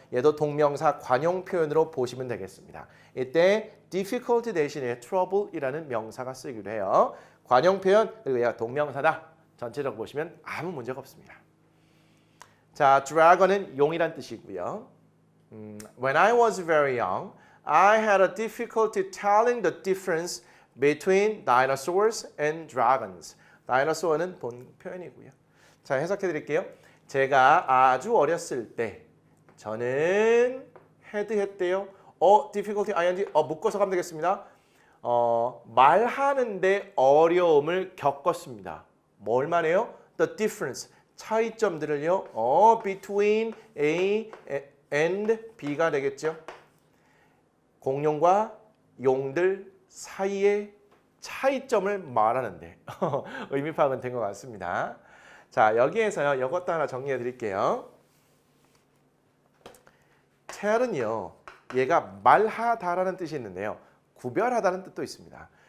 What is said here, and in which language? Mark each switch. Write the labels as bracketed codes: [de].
[ko] 얘도 동명사 관용 표현으로 보시면 되겠습니다. 이때 difficulty 대신에 trouble이라는 명사가 쓰이기도 해요. 관용 표현 그리고 얘가 동명사다. 전체적으로 보시면 아무 문제가 없습니다. 자, dragon은 용이란 뜻이고요. [en] When I was very young, I had a difficulty telling the difference between dinosaurs and dragons. [ko] dinosaur는 본 표현이고요. 자, 해석해 드릴게요. 제가 아주 어렸을 때 저는 했대요. difficulty ing 묶어서 가면 되겠습니다. 말하는데 어려움을 겪었습니다. 뭘 말해요? The difference 차이점들을요. between A and B가 되겠죠. 공룡과 용들 사이의 차이점을 말하는데 의미 파악은 된 것 같습니다. 자, 여기에서요. 이것도 하나 정리해 드릴게요. tell은요. 얘가 말하다라는 뜻이 있는데요. 구별하다는 뜻도 있습니다.